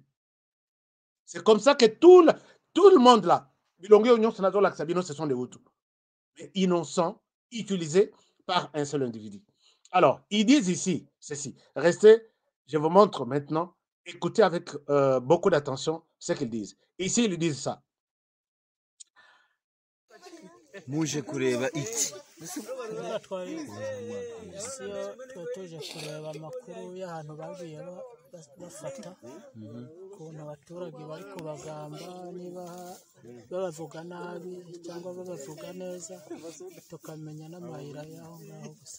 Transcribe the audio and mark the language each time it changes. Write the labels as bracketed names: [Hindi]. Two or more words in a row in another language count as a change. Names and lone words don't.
[French] C'est comme ça que tout le monde là, ce sont des Hutus, mais innocents, utilisés par un seul individu. Alors, ils disent ici, ceci, restez, je vous montre maintenant, écoutez avec beaucoup d'attention ce qu'ils disent. Ici, ils disent ça. [Kinyarwanda] Muje kureba iki tuje kureba amakuru y'ahantu bagiye bafata ukuntu abaturage bari kubagamba niba babavuga nabi cyangwa babavuga neza tukamenya n'amayira y'aho ngaho gusa